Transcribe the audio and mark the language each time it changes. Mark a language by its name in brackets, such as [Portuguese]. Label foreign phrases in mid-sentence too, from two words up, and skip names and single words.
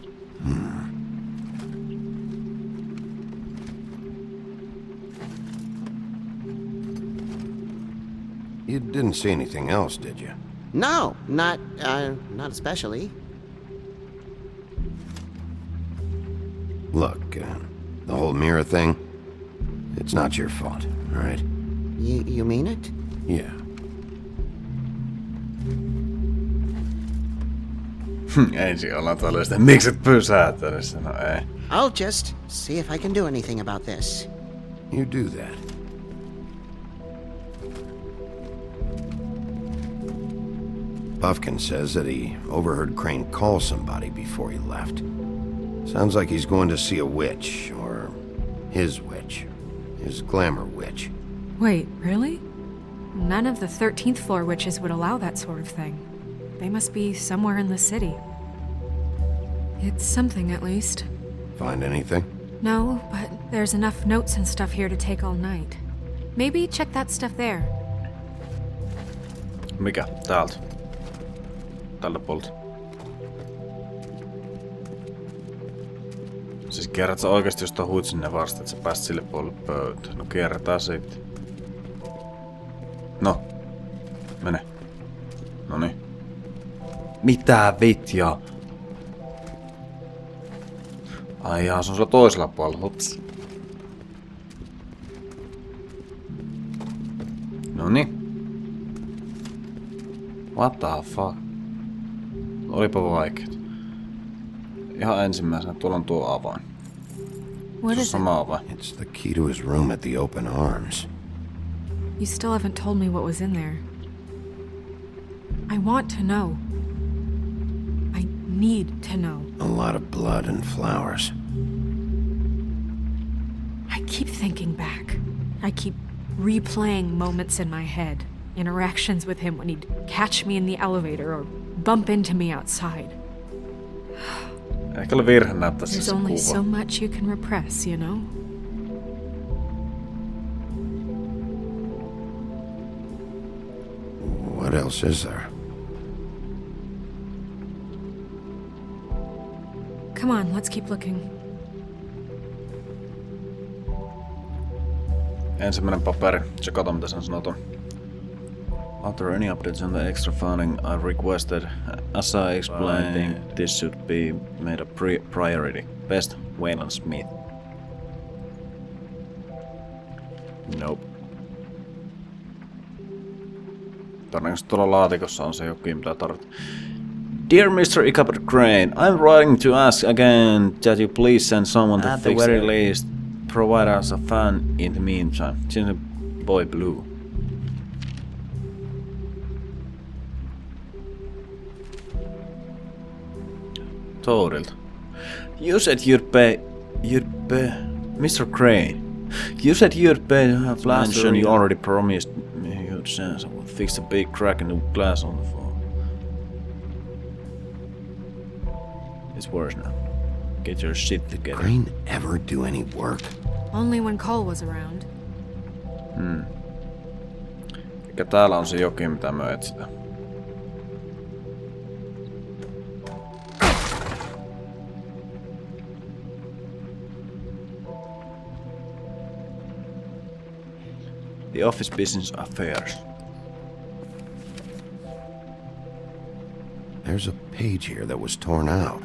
[English] You didn't see anything else, did you? No, not especially. Look, the whole mirror thing, it's not your fault, all right? You mean it? Yeah. [Finnish] Ensin ollaan tällaista, miksi et pysäyttänyt? No ei. [English] I'll just see if I can do anything about this. You do that. Puffkin says that he overheard Crane call somebody before he left. Sounds like he's going to see a witch, or his witch. His glamour witch. Wait, really? None of the 13th floor witches would allow that sort of thing. They must be somewhere in the city. It's something, at least. Find anything? No, but there's enough notes and stuff here to take all night. Maybe check that stuff there. [Finnish] Mikä? Täältä. Tältä puolta. Siis kierrät sä oikeesti jostain huit sinne vasta, että sä pääst sille puolelle pöytään. No kierretään sitten. No. Mene. Noniin. Mitä vitjaa? Ai jaa, se on sillä toisella puolella. Ups. Noniin. [English] What the fuck? [Finnish] Olipa vaikeet. Ihan ensimmäisenä tuolla on tuo avain. [English] What is [Finnish] sama avain. [English] It's the key to his room at the open arms. You still haven't told me what was in there. I want to know. I need to know. A lot of blood and flowers. I keep thinking back. I keep replaying moments in my head. Interactions with him when he'd catch me in the elevator or bump into me outside. [Finnish] Ehkä oli virhe näyttää [English] There's [Finnish] se [English] only [Finnish] kuva. [English] so much you can repress, you know? What else is there? Come on, let's keep looking. [Finnish] Ensimmäinen paperi. Tsekataan mitä sen sanotaan. [English] Are there any updates on the extra funding I requested? As I explained, I think this should be made a priority. Best, Wayland Smith. Nope. [Finnish] Todennäköisesti tuolla laatikossa on se jokin, mitä tarvitsee. [English] Dear Mr. Ichabod Crane, I'm writing to ask again that you please send someone to At the fix very the least. Provide us a fan in the meantime. Since the boy blue. Toadilta. You said you'd pay... Mr. Crane. You said you'd pay to have mentioned you already promised me you'd send someone to fix the big crack in the glass on the phone. It's worse now. Get your shit together. Crane ever do any work? Only when Cole was around. [Finnish] Eikä täällä on se jokin, mitä me etsitään. [English] The office business affairs. There's a page here that was torn out.